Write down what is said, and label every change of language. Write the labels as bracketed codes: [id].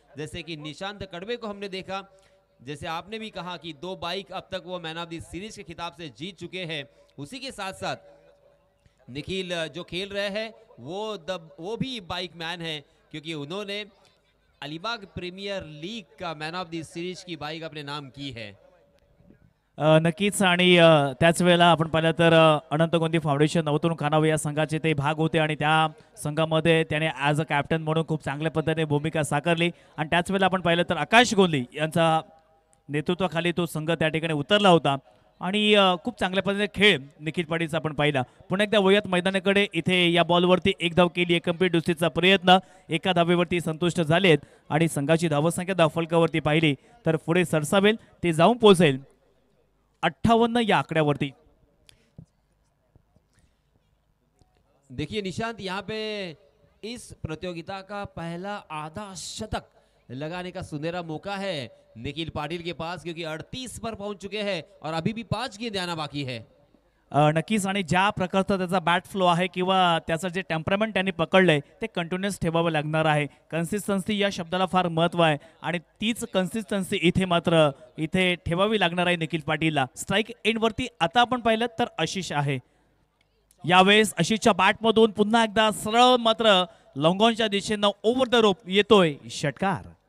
[hi] जैसे कि निशांत कड़वे को हमने देखा, जैसे आपने भी कहा कि 2 बाइक अब तक वो मैन ऑफ द सीरीज के खिताब से जीत चुके हैं। उसी के साथ साथ निखिल जो खेल रहे हैं वो भी बाइक मैन है, क्योंकि उन्होंने अलीबाग प्रीमियर लीग का मैन ऑफ द सीरीज की बाइक अपने नाम की है। [mr] नक्कीच. आणि त्याच वेळेला आपण पाहिलं तर अनंत गोंदी फाउंडेशन नवतरुण खानावळ या संघाचे ते भाग होते आणि त्या संघामध्ये त्याने ॲज अ कॅप्टन म्हणून खूप चांगल्या पद्धतीने भूमिका साकारली. आणि त्याच वेळेला आपण पाहिलं तर आकाश गोंदी यांचा नेतृत्वाखाली तो संघ त्या ठिकाणी उतरला होता आणि खूप चांगल्या पद्धतीने खेळ निखिल पाटीलचा आपण पाहिला. पुन्हा एकदा वयात मैदानाकडे इथे या बॉलवरती एक धाव केली, कंप्लीट दुसरीचा प्रयत्न, एका धावेवरती संतुष्ट झालेत आणि संघाची धावसंख्या धावफलकावरती पाहिली तर पुढे सरसावेल, ते जाऊन पोहोचेल 58 या आकड्यावरती. [hi] देखिए निशांत, यहाँ पे इस प्रतियोगिता का पहला आधा शतक लगाने का सुनहरा मौका है निखिल पाटिल के पास, क्योंकि 38 पर पहुंच चुके हैं और अभी भी 5 गेंद आना बाकी है. [mr] नक्कीच आणि ज्या प्रकारचा त्याचा बॅट फ्लो आहे किंवा त्याचं जे टेम्परामेंट त्यांनी पकडलंय ते कंटिन्युअस ठेवावं लागणार आहे. कन्सिस्टन्सी या शब्दाला फार महत्त्व आहे आणि तीच कन्सिस्टन्सी इथे मात्र इथे ठेवावी लागणार आहे निखिल पाटीलला. स्ट्राईक एंडवरती आता आपण पाहिलं तर आशिष आहे. यावेळेस आशिषच्या बॅटमधून पुन्हा एकदा सरळ मात्र लॉंगॉनच्या दिशेनं ओव्हर द रोप येतोय षटकार.